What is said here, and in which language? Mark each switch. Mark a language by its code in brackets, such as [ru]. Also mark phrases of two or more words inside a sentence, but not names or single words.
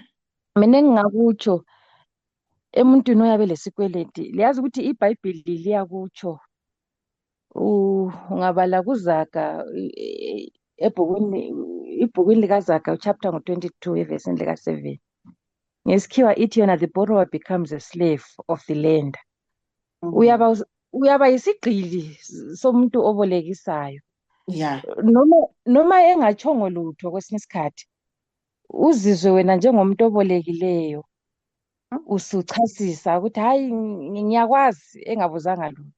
[nd] Mina engingakutsho emuntwini oyabe lesikweleti, liyazi ukuthi iBhayibhili liyakutsho. Ungabala kuZaga ibhukwini likaZaga chapter 22 evesini lika 7. [en] Ngesikhiwa ithi yona the borrower becomes a slave of the lender. [nd] Uyaba yisigqili somuntu obolekisayo. Yeah. Noma engatshongo lutho kwesinye isikhathi uzizwe wena njengomuntu obolekileyo usuchasisa ukuthi hayi ngiyakwazi engabuzanga lutho.